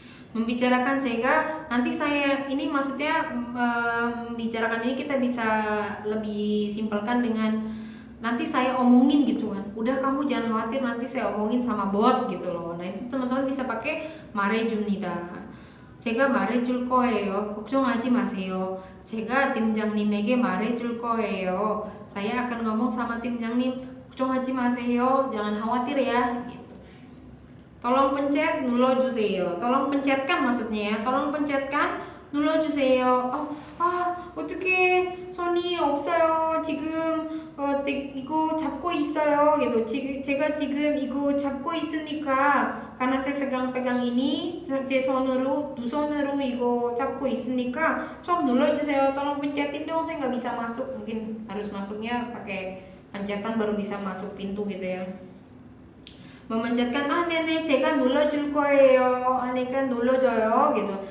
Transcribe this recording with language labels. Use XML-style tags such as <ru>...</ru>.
<id>Membicarakan 제가, nanti saya ini maksudnya membicarakan ini kita bisa lebih simpelkan dengan nanti saya omongin gitu kan. Udah kamu jangan khawatir, nanti saya omongin sama bos gitu loh. Nah itu teman-teman bisa pakai 말해줍니다.</id> <ko>제가 말해줄 거예요. 걱정하지 마세요. 제가 팀장님에게 말해줄 거예요.</ko> <id>Saya akan ngomong sama tim장님.</id> <ko>걱정하지 마세요.</ko> <id>Jangan khawatir ya. Gitu. Tolong pencet, 눌러주세요. Tolong pencetkan maksudnya ya. Tolong pencetkan, 눌러주세요.</id> <ko>어떻게 손이 없어요. 지금 이거 잡고 있어요. gitu. 제가 지금 이거 잡고 있으니까,</ko> <id>karena saya pegang ini,</id> <ko>제 손으로, 두 손으로 이거 잡고 있으니까 좀 눌러주세요.</ko> <id>Tolong pencetin dong, saya nggak bisa masuk. Mungkin harus masuknya pakai pencetan baru bisa masuk pintu gitu ya.</id> <ko>Memencetkan, 네네 제가 눌러줄 거예요. 네가 눌러줘요 gitu.</ko>